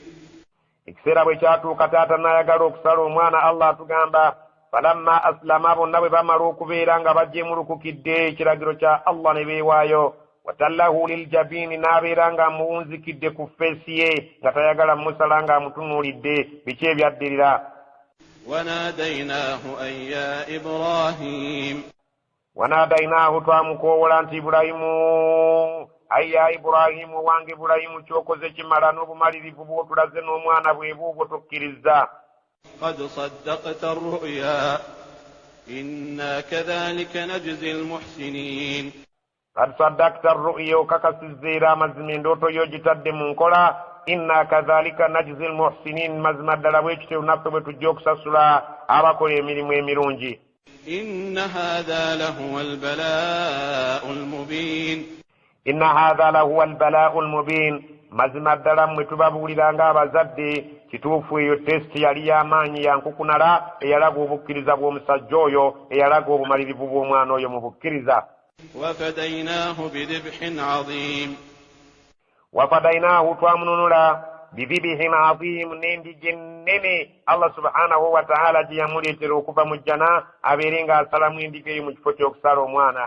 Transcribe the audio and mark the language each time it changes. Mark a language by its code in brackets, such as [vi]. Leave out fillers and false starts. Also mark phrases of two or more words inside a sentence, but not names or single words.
[lg] ekiseera bwe kyatuuka taata n'ayagala okusala omwana, Allah atugamba [ar] فلما أسلما, [lg] bonna bwe bamala okubeera nga bajemulukukidde ekiragiro kya Allah ne beewaayo, [ar] وتله للجبين [lg] n'abeera nga amuwunzikidde ku feesi ye nga tayagala musala nga amutunuulidde biki ebyaddirira. [ar] وناديناه أن يا إبراهيم, [lg] wanadainahu twamukoowola nti Ibulayimu, ayya Ibulayimu wange Ibulayimu kyokoze kimala n'obumalirivu bw'otulaze n'omwana bwe buubwo tokkiriza. [ar] قد صدقت الرؤيا إنا كذلك نجزي المحسنين, قد صدقت الرؤيا [lg] okakasizza era amazima endooto yo gitadde mu nkola. [ar] إنا كذلك نجزي المحسنين, [lg] mazima ddala bwe kityo naffe bwe tujja okusasula abakola emirimu emirungi. [ar] إن هذا لهو البلاء المبين, إن هذا لهو البلاء المبين, [lg] mazima ddala mmwe tubabuulira ng'abazadde kituufu eyo tesiti yali y'amaanyi yankukunala eyalaga obukkiriza bw'omusajja oyo, eyalaga obumalirivu bw'omwana oyo mu bukkiriza. [ar] وفديناه بذبح عظيم, [lg] wafadainahu twamununula [ar] بذبح عظيم, [lg] n'endige nnene Allah [ar] سبحانه وتعالى [lg] gye yamuleetera okuva mu jjana abeere ng'asalamu endige eyo mu kifo ky'okusala omwana.